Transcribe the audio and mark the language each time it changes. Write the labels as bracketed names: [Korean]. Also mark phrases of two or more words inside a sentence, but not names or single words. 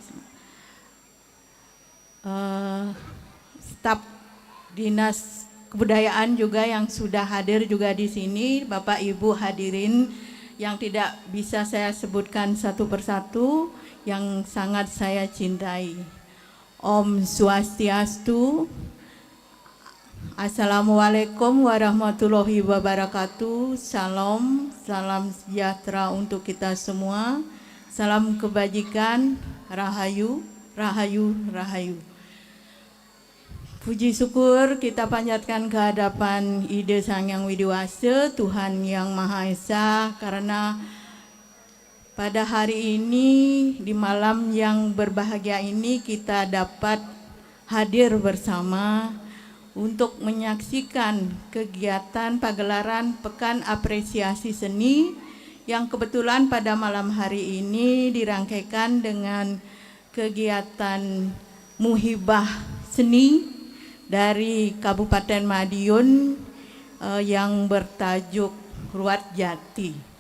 [Indonesian] staf Dinas Kebudayaan juga yang sudah hadir juga di sini, Bapak Ibu hadirin yang tidak bisa saya sebutkan satu persatu, yang sangat saya cintai. [Balinese] Om Swastiastu. [Arabic] السلام عليكم ورحمة الله وبركاته. [Indonesian] Salam, salam sejahtera untuk kita semua. Salam kebajikan, rahayu, rahayu, rahayu. Puji syukur kita panjatkan ke hadapan Ide Sang Yang Widiwasa, Tuhan Yang Maha Esa, karena pada hari ini, di malam yang berbahagia ini, kita dapat hadir bersama untuk menyaksikan kegiatan pagelaran Pekan Apresiasi Seni yang kebetulan pada malam hari ini dirangkaikan dengan kegiatan Muhibah Seni dari Kabupaten Madiun yang bertajuk Ruat Jati.